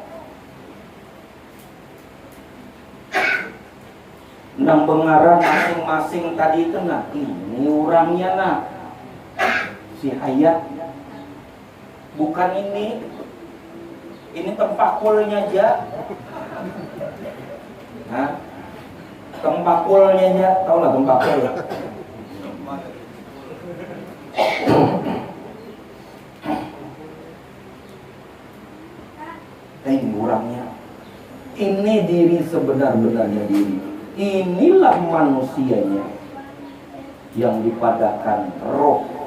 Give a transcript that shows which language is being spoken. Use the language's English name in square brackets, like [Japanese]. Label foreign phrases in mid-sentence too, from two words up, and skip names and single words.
[Banjar] Nang bengaran masing-masing tadi itu nah, ini orangnya nah. [Indonesian] Si hayat. Bukan ini. Ini tempakulnya aja. Nah, tempakulnya aja. Tahu lah tempakul. Ini orangnya. Ini diri sebenar-benarnya diri. Inilah manusianya yang dipadakan roh.